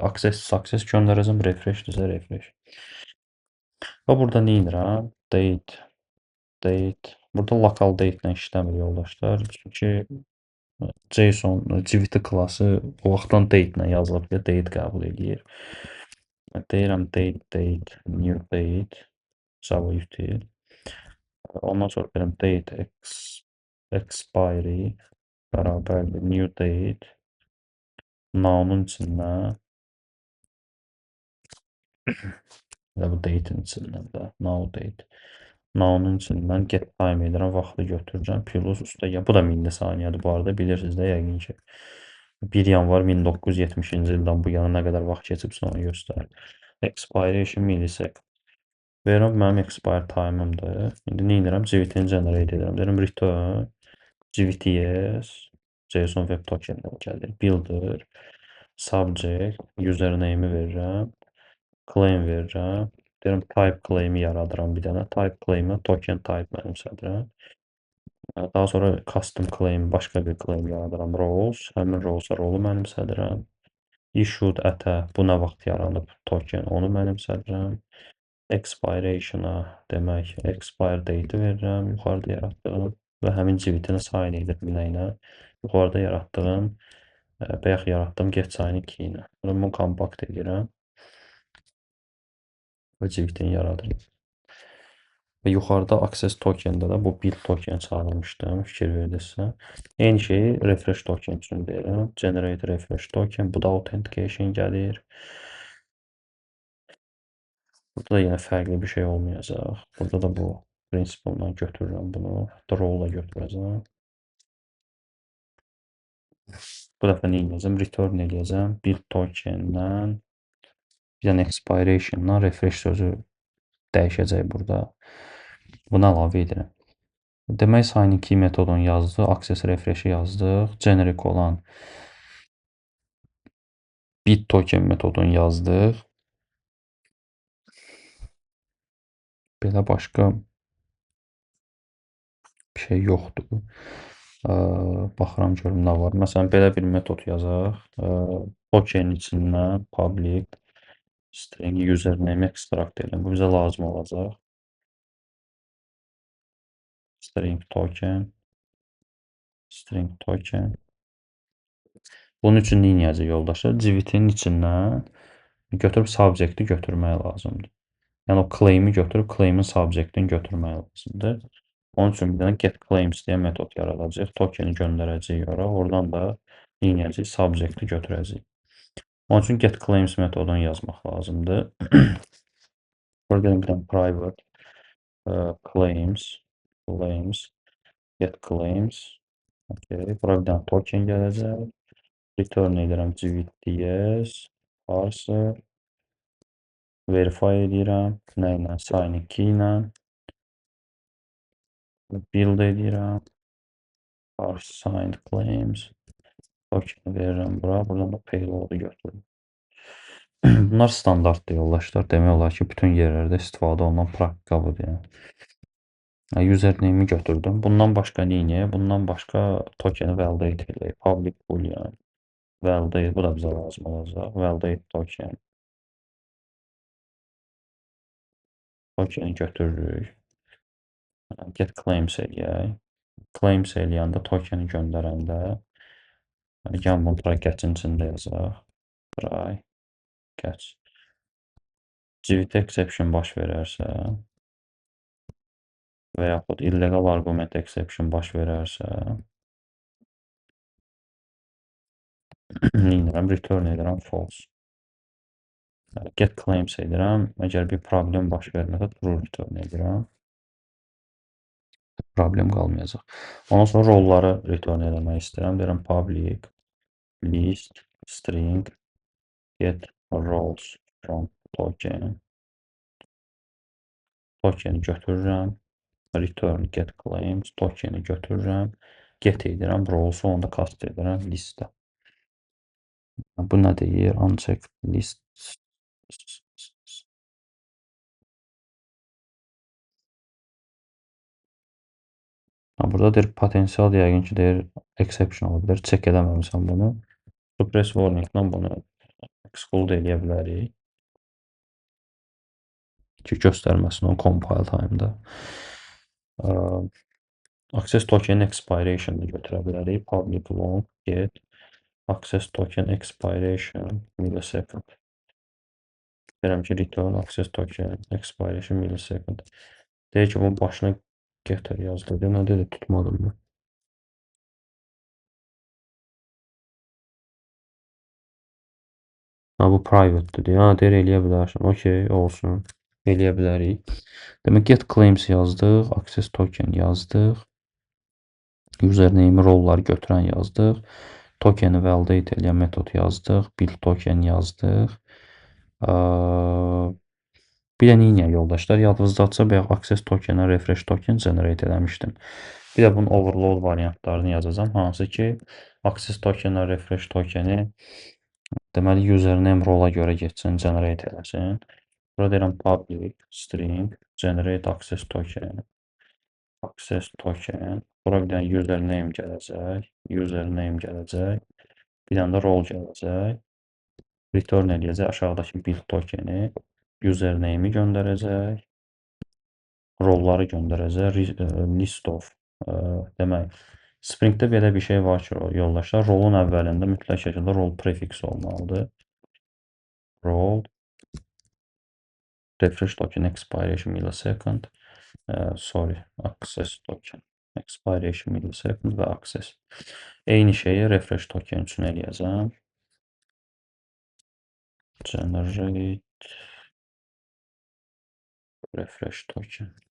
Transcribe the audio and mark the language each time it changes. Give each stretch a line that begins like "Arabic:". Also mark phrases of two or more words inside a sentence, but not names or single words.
English: Access success
Azerbaijani: göndərəcəm, refresh desə refresh. Və burada nə edirəm? Date. Burada
English: local date
Azerbaijani: ilə işləmir yoldaşlar. Çünki JSON GVT klası o vaxtdan date ilə yazılıb deyə date qəbul edir. Deyirəm
English: date, new date, Java util.
Azerbaijani: Ondan sonra deyirəm
English: date expiry
Azerbaijani: bərabərdir
English: new date.
Azerbaijani: Now-nun içindən və bu date-in içindən də
English: now date.
Azerbaijani: Now-nun içindən
English: get time
Azerbaijani: edirəm, vaxtı götürəcəm. Plus üstə bu da millisaniyədir bu arada. Bilirsiniz də yəqin ki 1 yanvar 1970-ci ildən bu yana nə qədər vaxt keçibsə onu göstərir.
English: Expiration millisecond.
Azerbaijani: Verirəm mənim
English: expire time-ımdır.
Azerbaijani: İndi nə edirəm? GVT-ni generate edirəm. Deyirəm
English: return GVTS JSON web tokenləri
Azerbaijani: gəlir.
English: Builder subject username-i
Azerbaijani: verirəm. Claim verirəm. Deyirəm
English: type claim-i
Azerbaijani: yaradıram bir dənə.
English: Type claim-i token type
Azerbaijani: mənimsədirəm. Daha sonra
English: custom claim
Azerbaijani: başqa bir claim yaradıram. Roles. Həmin roles-a rolu mənimsədirəm.
English: Issued at-ə
Azerbaijani: bu nə vaxt yaranıb token onu mənimsədirəm. Expiration-a demək
English: expire date-i
Azerbaijani: verirəm. Yuxarıda yaratdığım və həmin GVT-ni sign edirəm ilə. Yuxarıda yaratdığım bayaq yaratdığım
English: get sign
Azerbaijani: 2 ilə. Bunu compact edirəm. Və GVT-ni yaradıram. Və yuxarıda
English: access token-də
Azerbaijani: də bu
English: build token
Azerbaijani: çağırmışdım, fikir verdinizsə. Eyni şeyi
English: refresh token
Azerbaijani: üçün deyirəm.
English: Generate refresh token,
Azerbaijani: bu da authentication gəlir. Burada da yenə fərqli bir şey olmayacaq. Burada da bu principle-dan götürürəm bunu. Role-la götürəcəm. Bu dəfə nə edəcəm? Return edəcəm.
English: Build token-dən
Azerbaijani: bir dənə expiration-dan refresh sözü dəyişəcək burada. Buna əlavə edirəm. Demək sign-in-key metodunu yazdıq,
English: access refresh-i
Azerbaijani: yazdıq, generic olan
English: build token
Azerbaijani: metodunu yazdıq. Belə başqa bir şey yoxdur. Baxıram görüm nə var. Məsələn, belə bir metod yazaq. Token içindən
English: public string username extract
Azerbaijani: edelim. Bu bizə lazım olacaq.
English: String token.
Azerbaijani: Bunun üçün nə edəcək yoldaşlar? GVT-nin içindən götürüb subject-i götürmək lazımdır. Yəni o claim-i götürüb claim-in subject-ini götürmək lazımdır. Onun üçün bir dənə
English: get claims
Azerbaijani: deyə metod yaradacağıq. Tokeni göndərəcəyik ora. Oradan da nə edəcəyik? Subject-i götürəcəyik. Onun üçün
English: get claims
Azerbaijani: metodunu yazmaq lazımdır. Burada bir dənə
English: private claims get claims.
Azerbaijani: Okay. Bura bir dənə token gələcək. Return edirəm
English: GVTS parser.
Azerbaijani: Verify edirəm. Nə ilə? Sign-in-key ilə. Build edirəm.
English: Parse signed claims.
Azerbaijani: Token verirəm bura. Buradan da payload-u götürürüm. Bunlar standartdır yoldaşlar. Demək olar ki, bütün yerlərdə istifadə olunan praktika budur yəni. Username-i götürdüm. Bundan başqa neyniyək? Bundan başqa tokeni validate eləyək.
English: Public boolean validate,
Azerbaijani: bu da bizə lazım olacaq.
English: Validate token.
Azerbaijani: Tokeni götürürük.
English: Get claims
Azerbaijani: eləyək. Claims eləyəndə tokeni göndərəndə gəlin bunu
English: try catch-in
Azerbaijani: içində yazaq.
English: Try catch. GVT exception
Azerbaijani: baş verərsə və yaxud
English: illegal argument exception
Azerbaijani: baş verərsə neynirəm? Return edirəm false.
English: Get claims
Azerbaijani: edirəm. Əgər bir problem baş verməsə
English: true return
Azerbaijani: edirəm. Problem qalmayacaq. Ondan sonra rolları return eləmək istəyirəm. Deyirəm
English: public list string get roles from token.
Azerbaijani: Tokeni götürürəm.
English: Return get claims.
Azerbaijani: Tokeni götürürəm. Get edirəm. Roles'u onda cast edirəm listə. Bu nə deyir?
English: Uncheck list.
Azerbaijani: Burada deyir potensial yəqin ki deyir exception ola bilər. Check eləməmisən bunu.
English: Suppress warning-la
Azerbaijani: bunu exclude eləyə bilərik. Ki göstərməsin o
English: compile time-da. Access token expiration-ı
Azerbaijani: götürə bilərik.
English: Public long get access token expiration millisecond.
Azerbaijani: Deyirəm ki
English: return access token expiration millisecond.
Azerbaijani: Deyir ki bunun başına getter yazdı. Nə dedi tutmadım mı? Bu private-dir. Deyir eləyə bilərsən. Okey, olsun. Eləyə bilərik. Demək
English: get claims
Azerbaijani: yazdıq,
English: access token
Azerbaijani: yazdıq. Username rolları götürən yazdıq. Tokeni validate eləyən metod yazdıq.
English: Build token
Azerbaijani: yazdıq. Bir də neyniyək yoldaşlar? Yadınızdadsa bayaq
English: access tokenə refresh token generate
Azerbaijani: eləmişdim. Bir də bunun overload variantlarını yazacağam. Hansı ki
English: access tokenə refresh tokeni
Azerbaijani: deməli username rola görə getsin, generate eləsin. Burada deyirəm
English: public string generate access token. Access token.
Azerbaijani: Bura bir dənə username gələcək. Username gələcək. Bir dənə də role gələcək. Return eləyəcək aşağıdakı
English: build tokeni.
Azerbaijani: Username-i göndərəcək. Rolları göndərəcək.
English: List of.
Azerbaijani: Demək, Spring-də belə bir şey var ki, yoldaşlar, rolun əvvəlində mütləq şəkildə rol prefiksi olmalıdır.
English: Role refresh token expiration millisecond. Sorry, access token expiration millisecond və access.
Azerbaijani: Eyni şeyi
English: refresh token
Azerbaijani: üçün eləyəcəm.
English: Generate refresh token.